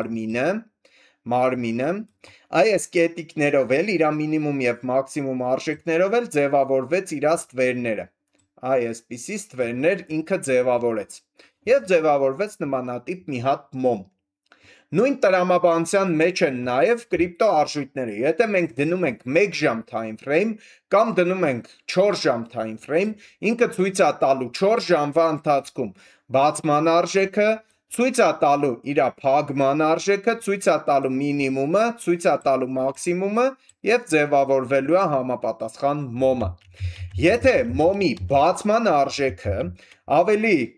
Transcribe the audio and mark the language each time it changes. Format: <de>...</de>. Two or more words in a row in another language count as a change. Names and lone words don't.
<hy>մարմինը, այս կետիկներով էլ իր մինիմում եւ մաքսիմում արժեքներով էլ ձևավորվեց իր ստվերները։ Այսպիսի ստվերներ ինքը ձևավորեց եւ ձևավորվեց նմանատիպ մի հատ մոմ։ Նույն տրամաբանության մեջ են նաեւ կրիպտո արժույթները։ Եթե մենք դնում ենք 1 ժամ</hy> <en>time frame</en> <hy>կամ դնում ենք 4 ժամ</hy> <en>time frame,</en> <hy>ինքը ցույց է տալու 4 ժամվա ընթացքում բացման արժեքը, ցույց է տալու իր փակման արժեքը, ցույց է տալու մինիմումը, ցույց է տալու մաքսիմումը եւ ձևավորվելու է համապատասխան մոմը։ Եթե մոմի բացման արժեքը ավելի</hy>